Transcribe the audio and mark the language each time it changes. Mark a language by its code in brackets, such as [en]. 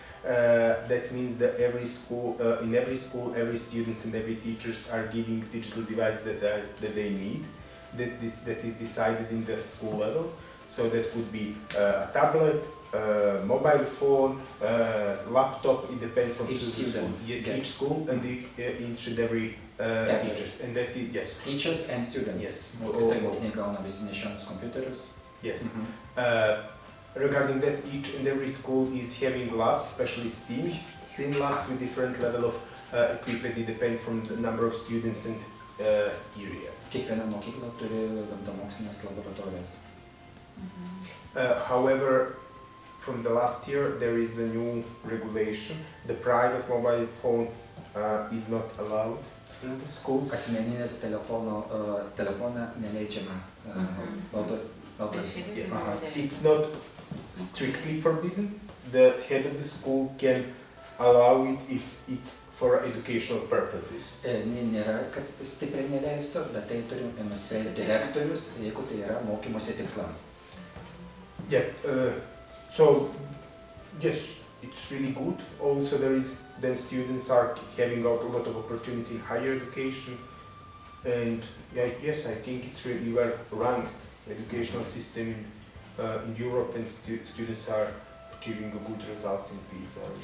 [en] That means that in every school, every students and every teachers are giving digital device that they need. That is decided in the school level. So that could be a tablet, mobile phone, laptop. It depends from each student. Yes, each school and each and every teachers. And that is, yes. Teachers and students. Yes. [lt] Mokiniai gauna visi nešiojamus kompiuterius. [en] Yes. Regarding that, each and every school is having labs, especially STEAM labs with different level of equipment. It depends from the number of students and areas. [lt] Kiekviena mokykla turi gamtamokslinės laboratorijas. [en] However, from the last year, there is a new regulation. The private mobile phone is not allowed in the schools. [lt] Asmeninės telefoną neleidžiama naudotis. [en] It's not strictly forbidden. The head of the school can allow it if it's for educational purposes. [lt] Nėra, kad stipriai neleistų, bet tai turi nuspręsti direktorius, jeigu tai yra mokymosi tikslams. [en] Yeah, so yes, it's really good. Also, then students are having out a lot of opportunity in higher education, and yes, I think it's really well run educational system in Europe, and students are achieving good results in PISA.